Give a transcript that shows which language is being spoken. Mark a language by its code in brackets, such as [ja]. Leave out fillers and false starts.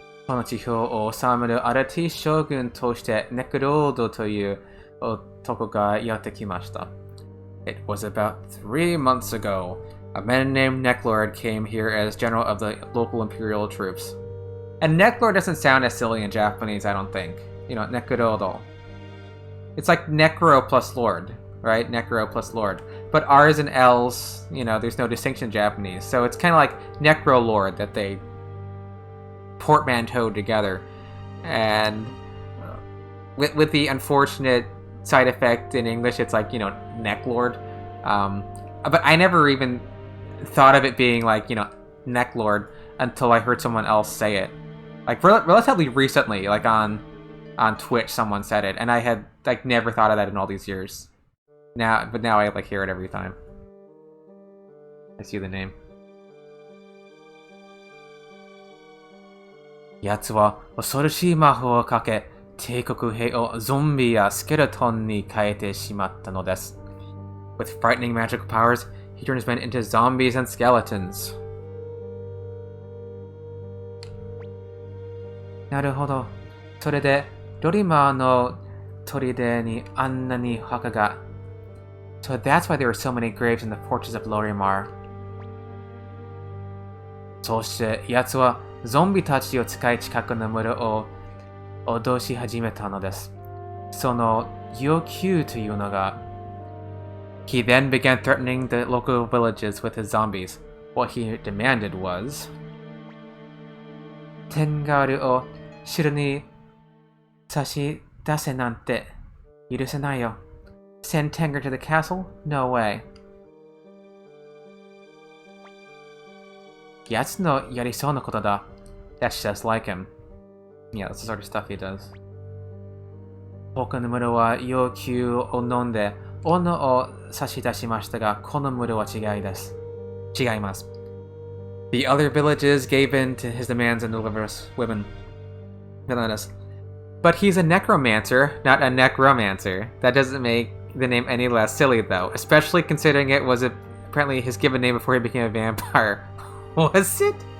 [ja] この地表を治める新しい将軍としてネクロードという男がやってきました。 [en] It was about 3 months ago. A man named Necklord came here as general of the local imperial troops. And Necklord doesn't sound as silly in Japanese, I don't think. You know, Nekrodo. It's like Necro plus Lord, right? Necro plus Lord. But R's and L's, you know, there's no distinction in Japanese. So it's kind of like Necro Lord that they portmanteaued together. And with the unfortunate side effect in English, it's like, you know, Necklord. But I never even thought of it being like, you know, Necklord until I heard someone else say it. Like relatively recently, like on Twitch, someone said it, and I had like never thought of that in all these years. But now I like hear it every time I see the name. [ja] 奴は恐ろしい魔法をかけ、帝国兵をゾンビやスケルトンに変えてしまったのです。 [en] With frightening magical powers, he turns men into zombies and skeletons. [ja] なるほど。それで、ロリマーの砦にあんなに墓が。 [en] So that's why there were so many graves in the fortress of Lorimar. [ja] そして、奴はゾンビたちを使い近くの村を脅し始めたのです。その要求というのが、 [en] He then began threatening the local villages with his zombies. What he demanded was, [ja] テンガールを城に差し出せなんて許せないよ。 [en] Send Tengar to the castle? No way. [ja] やつのやりそうなことだ。 [en] That's just like him. Yeah, that's the sort of stuff he does. [ja] 他の村は要求を飲んで斧を差し出しましたが、この村は違います。 [en] The other villages gave in to his demands and delivered women. But he's a necromancer, not a necromancer. That doesn't make the name any less silly, though, especially considering it was apparently his given name before he became a vampire. Was it?